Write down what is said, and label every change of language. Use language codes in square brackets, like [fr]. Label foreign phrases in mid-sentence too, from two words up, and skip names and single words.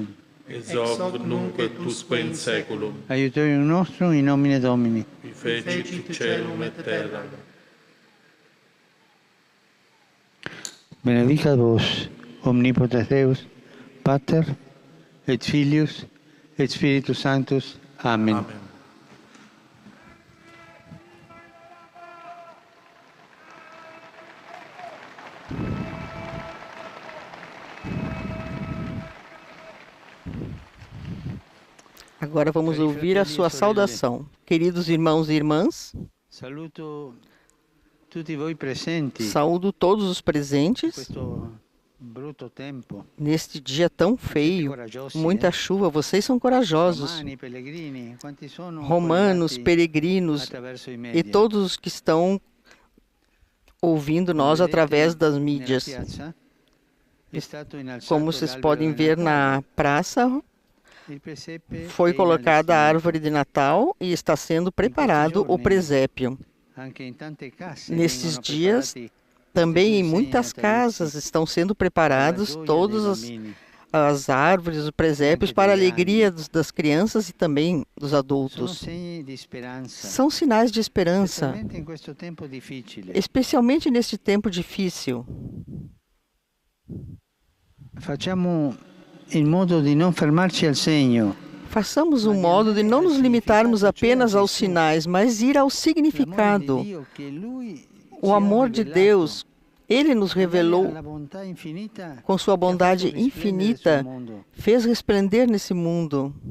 [la] Ex hoc nunc et usque in saeculum. Aiutorium nostrum in nomine Domini. Qui fecit caelum et terra. Benedicat vos, omnipotens Deus, Pater, et Filius, et Spiritus Sanctus. Amen. Amen. [pt] Agora vamos ouvir a sua saudação. Queridos irmãos e irmãs, [it] Saluto tutti voi presenti. [pt] saúdo todos os presentes [it] Questo brutto tempo. [pt] neste dia tão feio, muita chuva. Vocês são corajosos, [it] Romani, pellegrini, quanti sono [pt] romanos, [it] collegati [pt] peregrinos [it] attraverso i e media. [pt] todos os que estão ouvindo nós através das mídias. Como vocês podem ver na praça, foi colocada a árvore de Natal e está sendo preparado o presépio. Nesses dias, também em muitas casas estão sendo preparados todas as árvores, os presépios para a alegria das crianças e também dos adultos. São sinais de esperança, especialmente neste tempo difícil. [it] Facciamo in modo di non fermarci al segno. [pt] Façamos um modo de não nos limitarmos apenas aos sinais, mas ir ao significado. O amor de Deus, Ele nos revelou com sua bondade infinita, fez resplender nesse mundo.